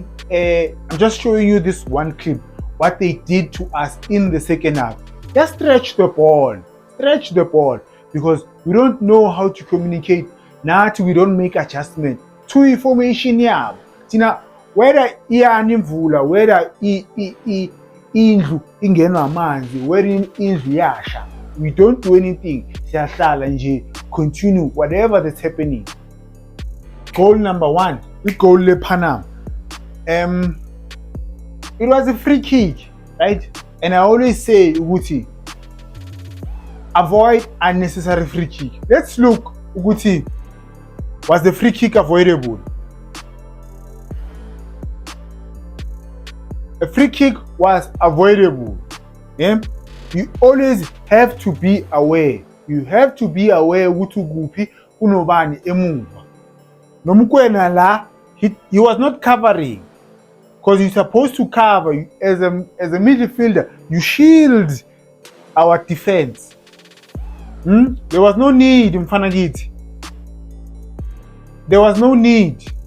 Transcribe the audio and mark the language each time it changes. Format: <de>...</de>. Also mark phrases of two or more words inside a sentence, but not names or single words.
<en>I'm just showing you this one clip. What they did to us in the second half. Just stretch the ball. Stretch the ball. Because we don't know how to communicate. Now we don't make adjustment to information.</en> <zu>Yeah. Tina, whether iyanimvula, whether indlu ingenwa amanzi, whether indlu yasha,</zu> <en>we don't do anything.</en> <zu>Siyahlala nje,</zu> <en>continue whatever that's happening. Goal number 1. The goal le Panama. It was a free kick, right? And I always say, Uguti, avoid unnecessary free kick. Let's look, Uguti, was the free kick avoidable? A free kick was avoidable. Yeah? You always have to be aware. You have to be aware</en> <zu>ukuthi kuphi kunobani emuva. Nomukwena la,</zu> <en>he was not covering. because you're supposed to cover as a midfielder. You shield our defense. There was no need, Mfanagiti. There was no need.</en>